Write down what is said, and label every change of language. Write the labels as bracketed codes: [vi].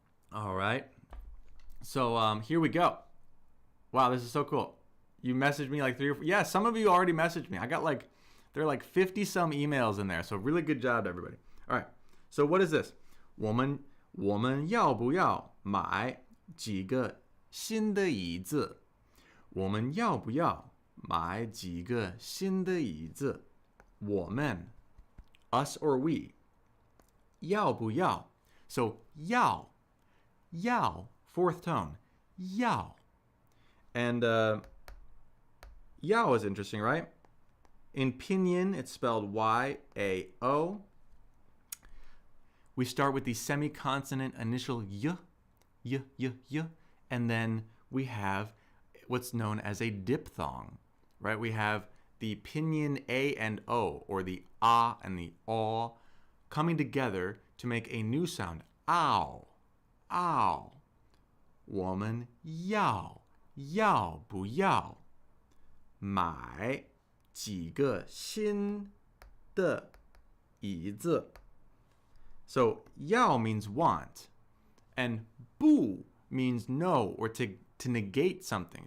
[en] All right, so here we go. Wow, this is so cool. You messaged me like 3 or 4. Yeah, some of you already messaged me. I got there are like 50 some emails in there. So really good job to everybody. All right, so what is this? [zh] 我们要不要买几个新的椅子？我们要不要买几个新的椅子？ [en] 我们 us or we 要不要 so 要 fourth tone 要 and 要 is interesting, right? In pinyin, it's spelled Y-A-O. We start with the semi-consonant initial y, y, y, y, and then we have what's known as a diphthong, right? We have the pinyin A and O, or the A and the O, coming together to make a new sound, ow, ow. [zh] 我们要不要买几个新的椅子? [en] So 要 means want, and 不 means no, or to negate something.